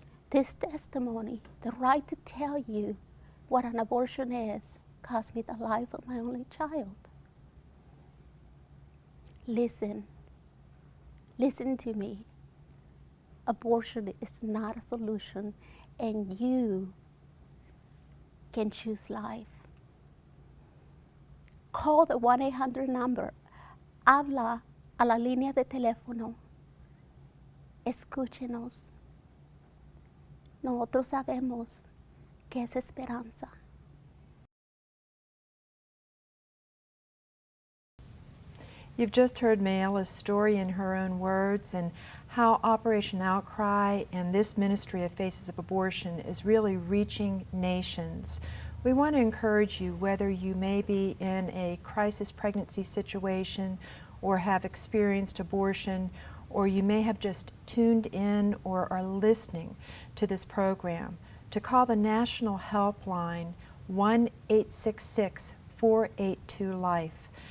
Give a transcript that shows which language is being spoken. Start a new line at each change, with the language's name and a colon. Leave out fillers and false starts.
English: This testimony, the right to tell you what an abortion is, cost me the life of my only child. Listen to me. Abortion is not a solution, and you can choose life. Call the 1-800 number.
Spanish: Habla a la línea de teléfono. Escúchenos. Nosotros sabemos que es esperanza.
English: You've just heard Mayella's story in her own words, and how Operation Outcry and this ministry of Faces of Abortion is really reaching nations. We want to encourage you, whether you may be in a crisis pregnancy situation or have experienced abortion, or you may have just tuned in or are listening to this program, to call the national helpline 1-866-482-LIFE.